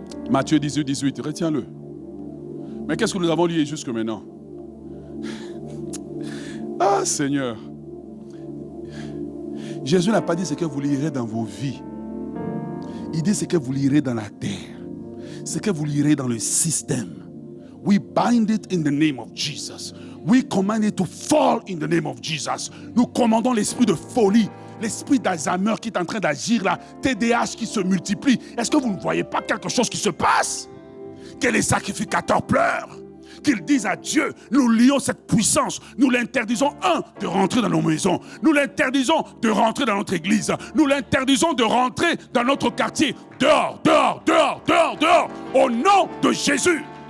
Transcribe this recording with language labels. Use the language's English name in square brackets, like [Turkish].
[French] Matthieu 18, 18, retiens-le. Mais qu'est-ce que nous avons lié jusque maintenant? Ah Seigneur. Jésus n'a pas dit ce que vous lirez dans vos vies. Il dit ce que vous lirez dans la terre. Ce que vous lirez dans le système. [English] We bind it in the name of Jesus. We command it to fall in the name of Jesus. [French] Nous commandons l'esprit de folie, l'esprit d'Alzheimer qui est en train d'agir là, TDAH qui se multiplie. Est-ce que vous ne voyez pas quelque chose qui se passe? Que les sacrificateurs pleurent, qu'ils disent à Dieu, nous lions cette puissance, nous l'interdisons, de rentrer dans nos maisons, nous l'interdisons de rentrer dans notre église, nous l'interdisons de rentrer dans notre quartier, dehors, dehors, dehors, dehors, dehors, au nom de Jésus.